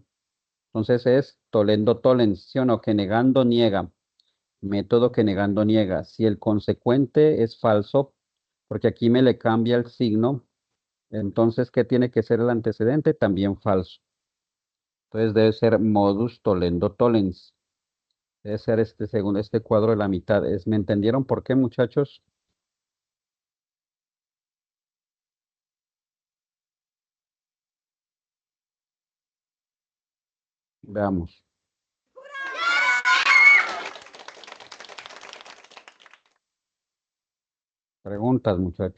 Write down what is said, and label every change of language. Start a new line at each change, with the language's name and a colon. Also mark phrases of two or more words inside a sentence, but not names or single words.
Spanish: Entonces es
Latin: tollendo tollens,
Spanish: ¿sí o no? Que negando niega. Método que negando niega. Si el consecuente es falso, porque aquí me le cambia el signo, entonces, ¿qué tiene que ser el antecedente? También falso. Entonces debe ser
Latin: modus tollendo tollens.
Spanish: Debe ser según este cuadro de la mitad. ¿Me entendieron por qué, muchachos? Veamos. Preguntas, muchachos.